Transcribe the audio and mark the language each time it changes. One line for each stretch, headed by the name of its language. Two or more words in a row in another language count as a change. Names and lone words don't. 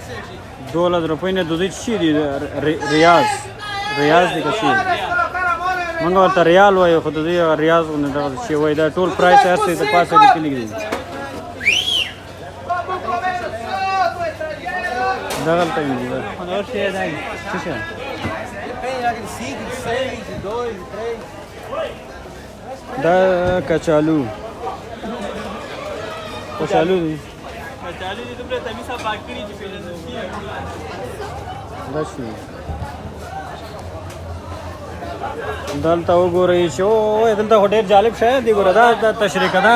Pashto: 12 روپۍ نه 2 چی دی؟ ریاض دی که چی؟ موږ ورته ریال وایو خو د دوی هغه ریاض غوندې دغه شی وایي دا ټول پرایس هر څه د پاسه لیکلي دي دغلته یې دي
Portuguese: Nós chega aí.
Pashto: څه شی
Portuguese: Depende, de 5, de 6, de 2, de 3.
Pashto: دا کچالو کچالو دي کچالو دې دومره تمیزه پاک کړي چې پیژندل کېږي. دا شي دلته وګورئ چې او دلته خو ډېر جالب شی دی ګوره دا تشریکه ده